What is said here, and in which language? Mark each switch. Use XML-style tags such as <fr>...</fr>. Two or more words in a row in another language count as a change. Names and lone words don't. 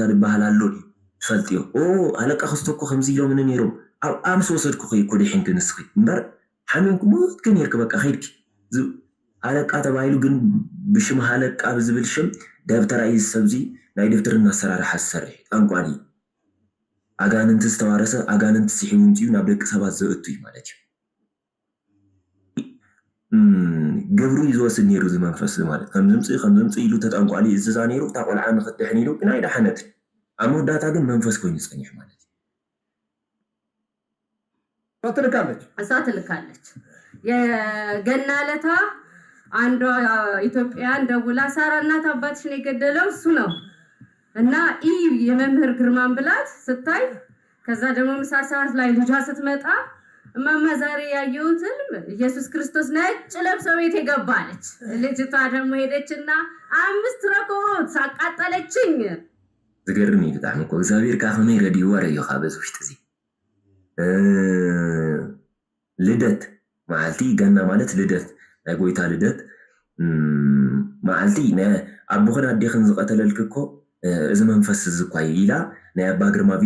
<ti>ዝበሃል ኣሎ ትፈልጥዮ ኣለቃ ክስተኮ ከምዚ ኢሎምኒ ነይሮም ኣብ ኣምሲ ወሰድኩ እኮ ዲሕንክ ንስኺ እምበር ሓሚምኩ ሞትክ ነርክ በቃ ከይድኪ ኣለቃ ተባሂሉ ግን ብሽም ኣለቃ ብዝብል ሽም ደብተራ እዩ ሰብዚ ናይ ደብተርና ኣሰራርሓ ዝሰርሕ ጠንቋሊ ኣጋንንቲ ዝተዋረሰ ኣጋንንቲ ስሒቡ ምፅኡ ናብ ደቂ ሰባት ዘእቱ እዩ ማለት እዩ ግብሩ ይዝወስድ ነይሩ እዚ መንፈስ ማለት ከም ዝምፅእ ኢሉ ተጠንቋሊ እዝዛ ነይሩ እታ ቆልዓ ንክትድሕን ኢሉ ግን ኣይዳሓነት ኣብ መወዳእታ ግን መንፈስ ኮይኑ ይፀኒሕ ማለት እዩ እሳ</ti> <am>ትልካለች የገና ዕለታ አንዷ ኢትዮጵያን ደውላ ሳራ እናት አባትሽን የገደለው እሱ ነው እና የመምህር ግርማን ብላት ስታይ ከዛ ደግሞ ምሳ ሰዓት ላይ ልጇ ስትመጣ እማማ ዛሬ ያየሁት ኢየሱስ ክርስቶስ ነጭ ለብሶ ቤት የገባለች ልጅቷ ደግሞ ሄደችና 5 ረኮት ሳቃጠለችኝ</am> <ti>ዝገርም እዩ ብጣዕሚ እኮ እግዚአብሔር ካኸመይ ረዲኡ ወረዮ ካብዚ ውሽጢ እዚ ልደት መዓልቲ ገና ማለት ልደት ናይ ጎይታ ልደት መዓልቲ ኣቦኽን ኣዴኽን ዝቐተለልክ እኮ እዚ መንፈስ እዚ እኳ ኢላ ናይ ኣባ ግርማ ቪድዮ</ti>